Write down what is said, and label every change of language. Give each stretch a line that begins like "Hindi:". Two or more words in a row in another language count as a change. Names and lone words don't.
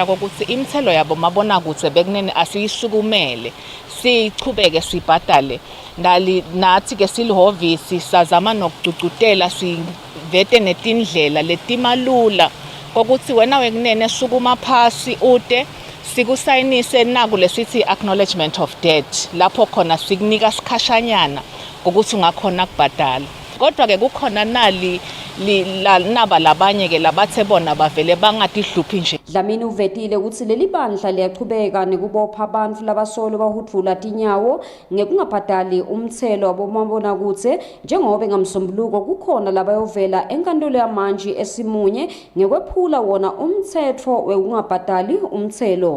Swati: ukuthi imithelo yabo mabonakude bekunene asiyisukumele sichubeke sibhadale nathi ke silihovisi sazama nokucucutela sivete netindlela letimalula kokuthi wena wekunene sukuma phasi ude sikusayinise naku lesithi
English: acknowledgement of debt
Swati: lapho khona sikunika sikhashanyana ukuthi ungakhona kubhadala. Kodwa ke kukhona naba labanye ke labathe bona bavele bangatihluphi nje. Dlamini uvetile ukuthi leli bandla liyachubeka nekubopha abantu labasolo bahudvula tinyawo ngekungabhadali umthelo wabomabonakude njengoba ngamsombuluko kukhona labayovela enkantolo yamanje esimunye ngekwephula wona umthetho wekungabhadali umthelo.